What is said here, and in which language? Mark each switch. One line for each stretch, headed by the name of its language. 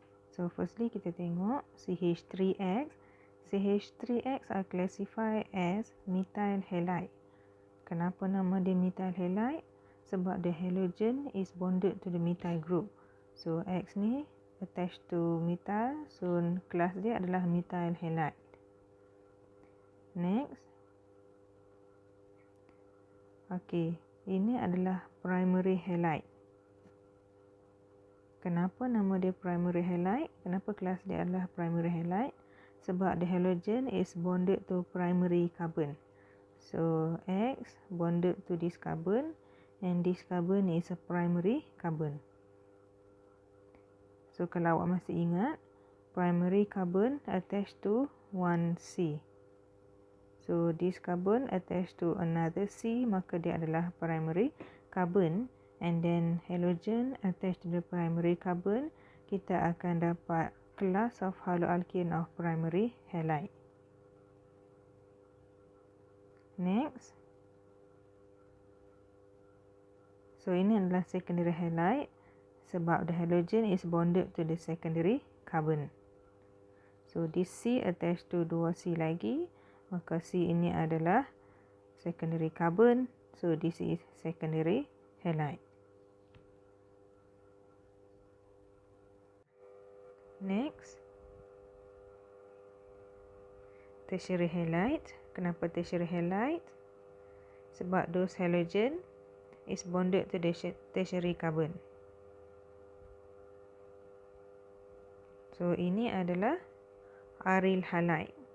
English: So, firstly
Malay: kita tengok
English: CH3X. CH3X are classified as methyl halide.
Malay: Kenapa nama dia methyl halide? Sebab
English: the halogen is bonded to the methyl group. So, X
Malay: ni
English: attached to methyl.
Malay: So, kelas dia adalah methyl halide. Next. Okay, ini adalah primary halide. Kenapa nama dia primary halide? Kenapa kelas dia adalah primary halide? Sebab
English: the halogen is bonded to primary carbon. So, X bonded to this carbon and this carbon is a primary carbon. So,
Malay: kalau awak masih ingat,
English: primary carbon attached to one C. So, this carbon attached to another C,
Malay: maka dia adalah
English: primary carbon. And then halogen attached to the primary carbon,
Malay: kita akan dapat
English: class of haloalkane of primary halide. Next. So,
Malay: ini adalah
English: secondary halide
Malay: sebab
English: the halogen is bonded to the secondary carbon. So, this C attached to 2C
Malay: lagi, maka C ini adalah
English: secondary carbon. So, this is secondary halide. Next. Tertiary halide.
Malay: Kenapa
English: tertiary halide?
Malay: Sebab
English: those halogen is bonded to the tertiary carbon.
Malay: So ini adalah aryl halide.